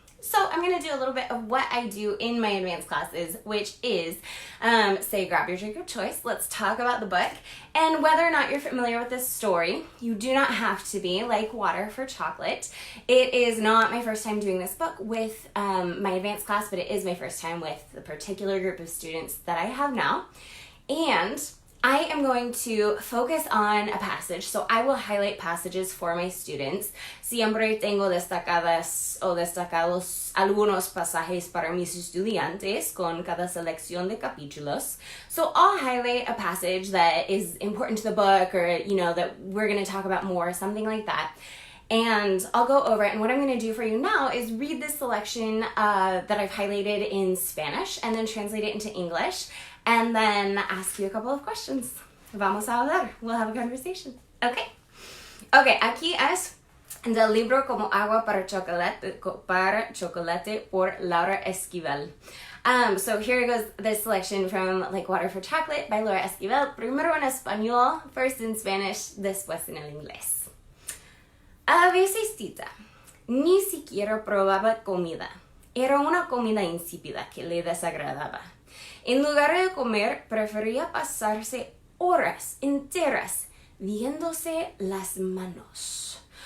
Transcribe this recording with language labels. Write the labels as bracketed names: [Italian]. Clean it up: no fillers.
[English] So I'm going to do a little bit of what I do in my advanced classes, which is say grab your drink of choice, let's talk about the book, and whether or not you're familiar with this story, you do not have to be, like Water for Chocolate. It is not my first time doing this book with my advanced class, but it is my first time with the particular group of students that I have now. And I am going to focus on a passage, so I will highlight passages for my students. [Spanish] Siempre tengo destacadas o destacados algunos pasajes para mis estudiantes con cada selección de capítulos. [English] So I'll highlight a passage that is important to the book or, that we're going to talk about more, something like that. And I'll go over it, and what I'm going to do for you now is read this selection that I've highlighted in Spanish and then translate it into English and then ask you a couple of questions. [Spanish] Vamos a hablar. [English] We'll have a conversation. Okay. [Spanish] Okay, aquí es del libro Cómo Agua Para Chocolate por Laura Esquivel. [English] So here goes this selection from Like Water for Chocolate by Laura Esquivel. [Spanish] Primero en español, [English] first in Spanish, [Spanish] después en el inglés. A veces Tita ni siquiera probaba comida. Era una comida insípida que le desagradaba. En lugar de comer, prefería pasarse horas enteras viéndose las manos.